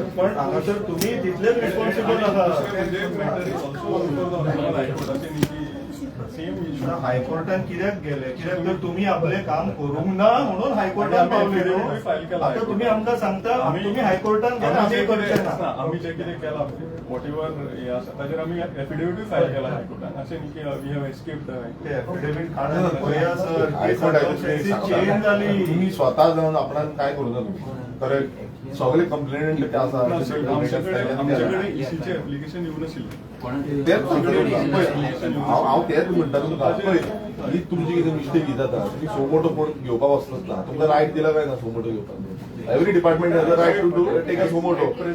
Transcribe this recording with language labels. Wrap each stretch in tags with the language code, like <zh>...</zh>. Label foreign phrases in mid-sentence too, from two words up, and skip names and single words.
<kok>पण हांगासर तुमी तितलेच रिस्पॉन्सिबल आहा हायकोर्टान कित्याक गेले कित्याक तर तुम्ही आपले काम करूंक ना म्हणून हायकोर्टान पावले न्हू. आता तुम्ही आमकां सांगता तुम्ही हायकोर्टान गेला आमी करचे ना. आमी जे कितें केलां</kok> <en>what ever</en> <kok>हे आसा ताजेर आमी एफिडेविटूय फायल केला हायकोर्टान अशें न्ही की</kok> <en>we have escaped</en> <kok>ते एफिडेविट काढून पळया सर हायकोर्ट चेंज जाली. तुम्ही स्वतः जाऊन आपण काय करू ना तुम्ही करेक्ट सगळे कंप्लेंट ते आसा आमच्याकडे इसीचे एप्लिकेशन येवन आशिल्लें तेच हांव तेच म्हणटा तुमकां पळय ही तुमची कितें मिस्टेक ही जाता तुम्ही सोमोटो कोण घेवपाक वचनात ना तुमकां रायट दिला काय ना सोमोटो घेवपाक</kok> <en>every department has a right to do take a suo motu</en>